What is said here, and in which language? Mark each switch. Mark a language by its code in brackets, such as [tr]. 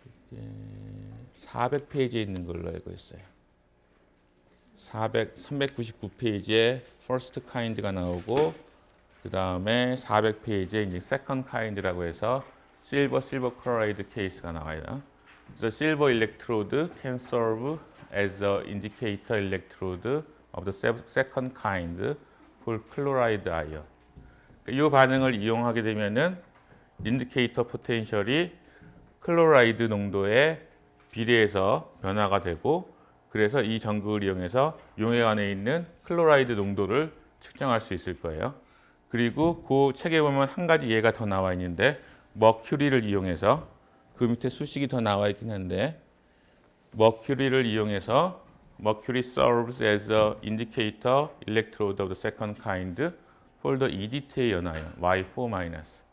[ko] 이게 400페이지에 있는 걸로 알고 있어요. 399페이지에 first kind가 나오고 그 다음에 400페이지에 이제 second kind라고 해서 silver chloride 케이스가 나와요. [en] The silver electrode can serve as a indicator electrode of the second kind for chloride ion. [ko] 이 반응을 이용하게 되면은 인디케이터 포텐셜이 클로라이드 농도에 비례해서 변화가 되고, 그래서 이 전극을 이용해서 용액 안에 있는 클로라이드 농도를 측정할 수 있을 거예요. 그리고 그 책에 보면 한 가지 예가 더 나와 있는데, 머큐리를 이용해서, 그 밑에 수식이 더 나와 있긴 한데, 머큐리를 이용해서 [en] Mercury serves as a indicator electrode of the second kind for the EDTA [ko] 연화연 Y4-.